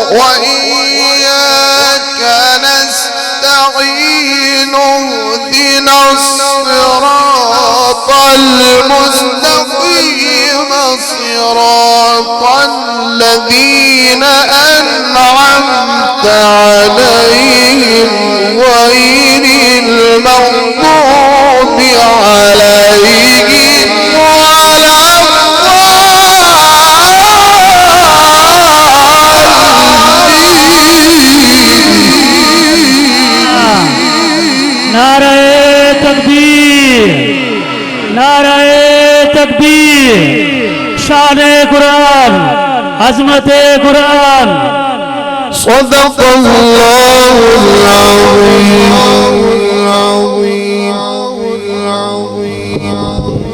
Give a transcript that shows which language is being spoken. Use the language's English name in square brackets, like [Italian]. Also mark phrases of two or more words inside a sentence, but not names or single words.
[Arabic] وإياك نستعين اهدنا الصراط المستقيم صراط الذين أنعمت عليهم غير المغضوب عليهم ولا [Urdu] نعرۂ تکبیر، نعرۂ تکبیر، شانِ قرآن، عظمتِ قرآن. [Arabic] صدق الله العظيم.